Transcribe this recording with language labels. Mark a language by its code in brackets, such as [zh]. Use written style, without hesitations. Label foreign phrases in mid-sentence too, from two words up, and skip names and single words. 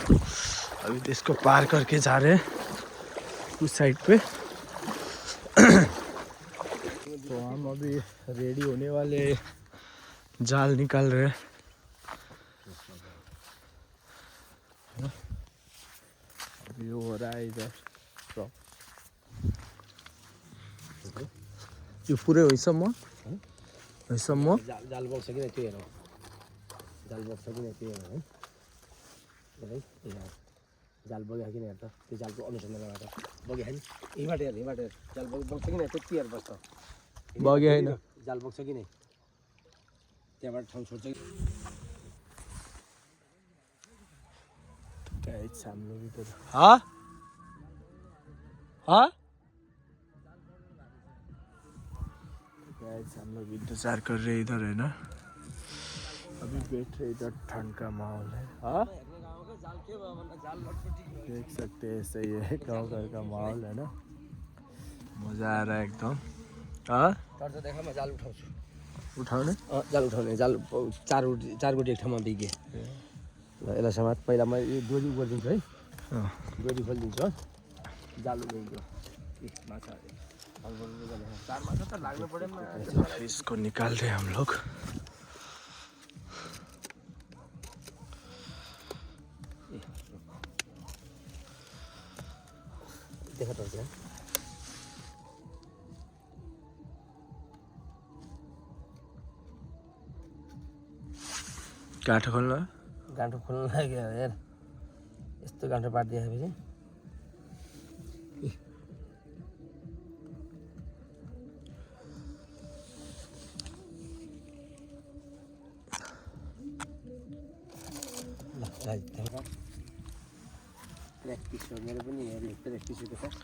[hi] अभी तो इसको पार करके जा रहे हैं उस साइड पे। तो हम अभी रेडी होने वाले, जाल निकाल रहे हैं। अभी हो रहा है इधर सब, [ne] यो पुरै होइसम्म होइसम्म जाल बग्छ कि नै त्यो हेर, जाल बग्छ कि नै त्यो हेर है। जाल बग्यो कि नै हेर त, त्यो जालको अनुसन्धान लगाएर बग्यो नि, यहीँबाट हेर, यहीँबाट हेर, जाल बग्छ कि नै त्यति हेर बस्छ। बग्यो होइन, जाल बग्छ कि नै, त्यहाँबाट ठाउँ छोड्छ कि। [hi] गाइस हम लोग इधर, हाँ हाँ गाइस हम लोग इंतजार कर रहे इधर, है ना। अभी बैठ रहे इधर, ठंड का माहौल है। हाँ देख सकते हैं, सही है, गाँव घर का माहौल है ना, मजा आ रहा है एकदम। हाँ [ne] तर त देखा म जाल उठाउँछु, उठाउने जाल उठाउने, जाल चार गोटी एक ठाउँमा बिगे। ल यसलाई समात, पहिला म यो डोरी गरिदिन्छु है, डोरी खोलिदिन्छु हो, जाल उठाइदिन्छु। माछा चार माछा त लाग्नु पऱ्यो। [hi] इसको निकाल रहे हम लोग। [ne] देखा त त्यहाँ गाँठो खोल्न, गाँठो खोल्नु लाग्यो हेर, यस्तो गाँठो पारिदिएपछि प्र्याक्टिस हो मेरो पनि, हेर्नु प्र्याक्टिस भएको छ।